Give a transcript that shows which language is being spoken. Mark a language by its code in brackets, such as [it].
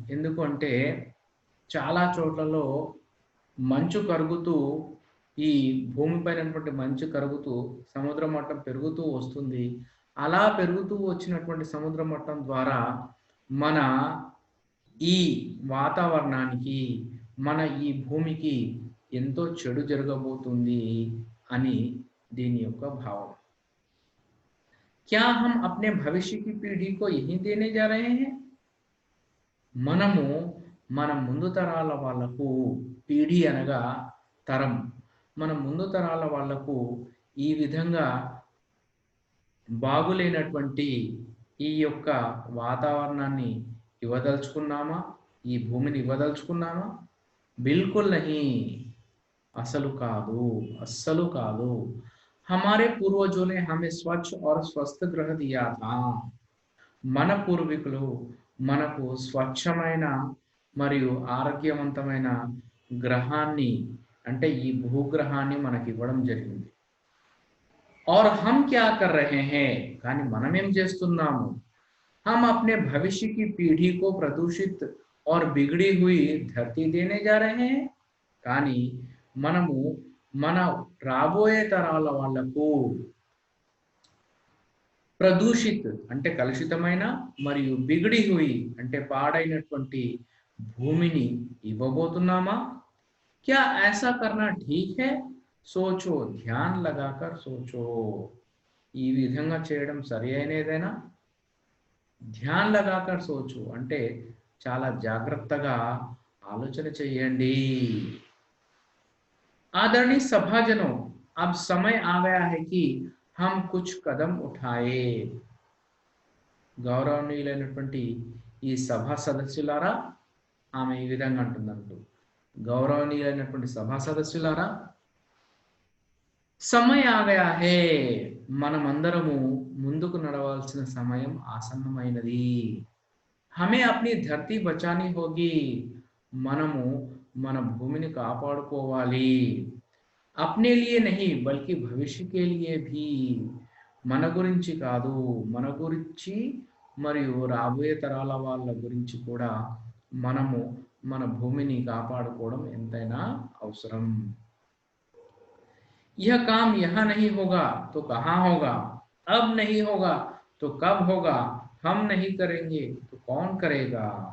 [te] ఎందుకంటే చాలా చోట్లలో మంచు కరుగుతూ ఈ భూమిపైనటువంటి మంచు కరుగుతూ సముద్ర మట్టం పెరుగుతూ వస్తుంది. అలా పెరుగుతూ వచ్చినటువంటి సముద్ర మట్టం ద్వారా మన ఈ వాతావరణానికి, మన ఈ భూమికి ఎంతో చెడు జరగబోతుంది అని దీని యొక్క భావం. [hi] क्या हम अपने भविष्य की पीढ़ी को यही देने जा रहे हैं? [te] మనము మన ముందు తరాల వాళ్లకు, పీఢీ అనగా తరం, మన ముందు తరాల వాళ్లకు ఈ విధంగా బాగులేనటువంటి ఈ యొక్క వాతావరణాన్ని ఇవ్వదలుచుకున్నామా? ఈ భూమిని ఇవ్వదలుచుకున్నామా? [hi] బిల్కుల్ నహీ, [te] అసలు కాదు, అస్సలు కాదు. [hi] हमारे पूर्वजों ने हमें स्वच्छ और स्वस्थ ग्रह दिया था. [te] మన పూర్వీకులు మనకు స్వచ్ఛమైన మరియు ఆరోగ్యవంతమైన గ్రహాన్ని, అంటే ఈ భూగ్రహాన్ని మనకి ఇవ్వడం జరిగింది. [hi] और हम क्या कर रहे हैं, [te] కానీ మనం ఏం చేస్తున్నాము? [hi] हम अपने भविष्य की पीढ़ी को प्रदूषित और बिगड़ी हुई धरती देने जा रहे हैं. [te] కానీ మనము మన రాబోయే తరాల వాళ్లకు ప్రదూషిత్ అంటే కలుషితమైన మరియు [hi] బిగడి హుయి [te] అంటే పాడైనటువంటి భూమిని ఇవ్వబోతున్నామా? [hi] क्या ऐसा करना ठीक है? सोचो, ध्यान लगाकर सोचो. [te] ఈ విధంగా చేయడం సరి అయినదేనా? [hi] ధ్యాన్ లగాకర్ సోచు [te] అంటే చాలా జాగ్రత్తగా ఆలోచన చేయండి. [hi] आदरणीय सभाजनों, अब समय आ गया है कि हम कुछ कदम उठाए. [te] గౌరవనీయులైనటువంటి ఈ సభా సదస్సులారా, ఆమె ఈ విధంగా అంటున్నారు, గౌరవనీయులైనటువంటి సభా సదస్సులారా, [hi] సమయ ఆ గయా హే, [te] మనమందరము ముందుకు నడవాల్సిన సమయం ఆసన్నమైనది. [hi] హమే అప్ని ధర్తీ బచానీ హోగి, [te] మనము మన భూమిని కాపాడుకోవాలి. [hi] అప్నే లియే నహీ బల్కి భవిష్య కే లియే భీ, [te] మన గురించి కాదు, మన గురించి మరియు రాబోయే తరాల వాళ్ళ గురించి కూడా మనము మన భూమిని కాపాడుకోవడం ఎంతైనా అవసరం. [hi] यह काम यहाँ नहीं होगा तो कहाँ होगा, अब नहीं होगा तो कब होगा, हम नहीं करेंगे तो कौन करेगा.